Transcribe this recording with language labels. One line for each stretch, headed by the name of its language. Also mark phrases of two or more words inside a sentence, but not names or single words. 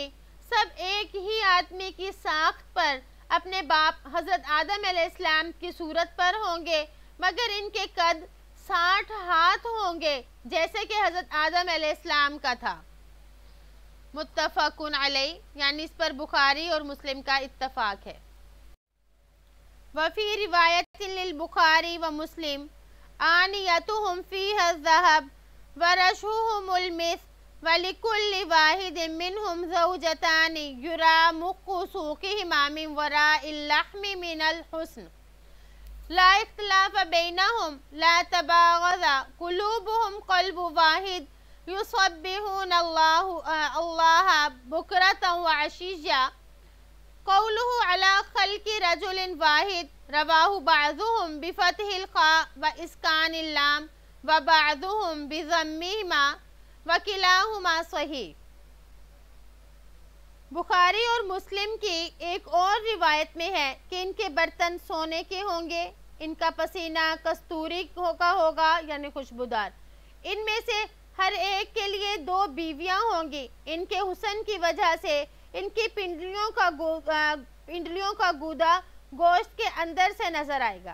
Hindi: सब एक ही आदमी की साख्त पर अपने बाप हज़रत आदम अलैहिस्सलाम की सूरत पर होंगे, मगर इनके कद 60 हाथ होंगे जैसे कि हज़रत आदम अलैहिस्सलाम का था।
Arabic: متفق عليه
Hindi: यानी इस पर बुखारी और मुस्लिम का इत्तफ़ाक़ है।
Arabic: وفي رواية للبخاري ومسلم آنيتهم فيها ذهب ورشحهم المسك ولكل واحد منهم زوجتان يرى مخ سوقهما من وراء اللحم من حسن لا اختلاف بينهم لا تباغض قلوبهم قلب واحد يسبحون الله بكرة وعشيا قوله على خلق رجل واحد رواه بعضهم بفتح الخاء وإسكان اللام وبعضهم بضمهما وكلاهما صحيح.
Hindi: बुखारी और मुस्लिम की एक और रिवायत में है कि इनके बर्तन सोने के होंगे, इनका पसीना कस्तूरी का होगा यानी खुशबूदार। इनमें से हर एक के लिए 2 बीवियां होंगी। इनके हुस्न की वजह से इनकी पिंडलियों का गूदा गोश्त के अंदर से नजर आएगा।